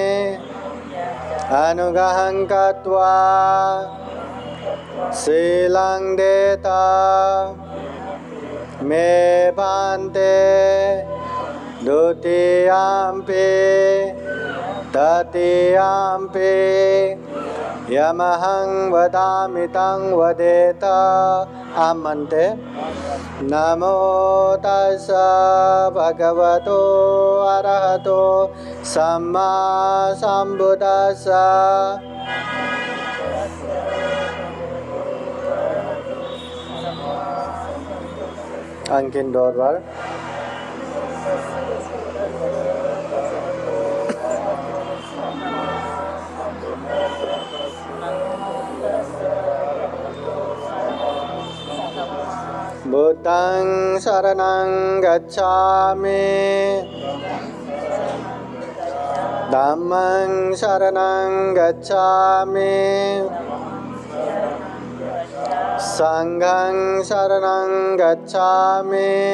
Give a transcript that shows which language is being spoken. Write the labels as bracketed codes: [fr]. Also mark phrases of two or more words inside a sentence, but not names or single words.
[pi] अनुग्रहं कृत्वा शीलं देता मे बन्ते द्वितीयाम्पि तृतीयाम्पि यमहं वदामि तं वदेत आमन्ते। नमो तस्सा भगवतो अरहतो सम्मा संबुद्दस्सा। अंकिन दौरवार। बुद्धं शरणं गच्छामि धम्मं शरणं गच्छामि संघं शरणं गच्छामि